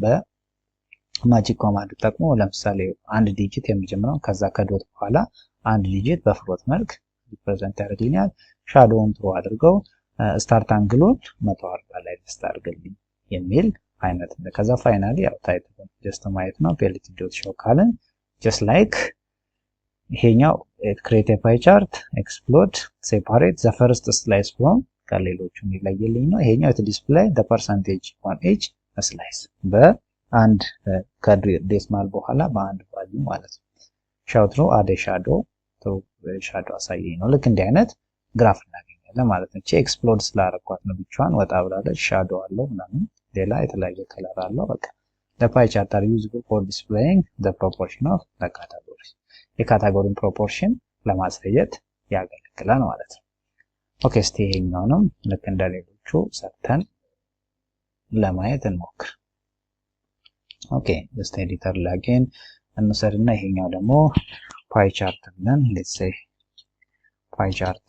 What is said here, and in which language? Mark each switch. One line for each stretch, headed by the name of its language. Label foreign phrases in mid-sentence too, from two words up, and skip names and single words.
English: magic command
Amharic: ተጠቅሞ ለምሳሌ አንድ ዲጂት የሚጀምረው ከዛ ከዶት በኋላ አንድ ዲጂት በፍሎት መልክ ሪፕሬዘንት ያደርግልኛል። ሻዶውን ትሮ አድርገው ስታርት አንግሉን 140 ላይ ሊስት አድርግልኝ የሚል አይነት ነው። ከዛ ፋይናሊ ያው
English: title just
Amharic: ማየት ነው። pt.show ካልን
English: just like
Amharic: ይሄኛው
English: create a pie chart explode separate the first slice from
Amharic: ከሌሎቹ ይለየልኝ ነው። ይሄኛው ዲስፕሌይ
English: the percentage on each slice
Amharic: በአንድ ከዴሲማል በኋላ በአንድ ቫልዩ ማለት ነው። ሻውት ነው አደ ሻዶ አሳየኝ ነው። ልክ እንዲህ አይነት ግራፍ እናገኛለን ማለት ነው። እቺ ኤክስፕሎድ ስላረኳት ነው ብቻዋን ወጣ ብላለች። ሻዶ አለው ምናምን ሌላ የተለያየ ከለር አለው። በቃ
English: the pie chart are useful for displaying the proportion of the categories
Amharic: የካታጎሪን ፕሮፖርሽን ለማሳየት ያገለግላል ማለት ነው። ኦኬ እስቲ ይሄኛውንም ልክ እንደሌሎቹ ሰርተን ለማየት እንሞክር። ኦኬ
English: just editor
Amharic: ላጊን እንሰድና ይሄኛው ደግሞ
English: pie chart
Amharic: ብለን
English: let's say pie chart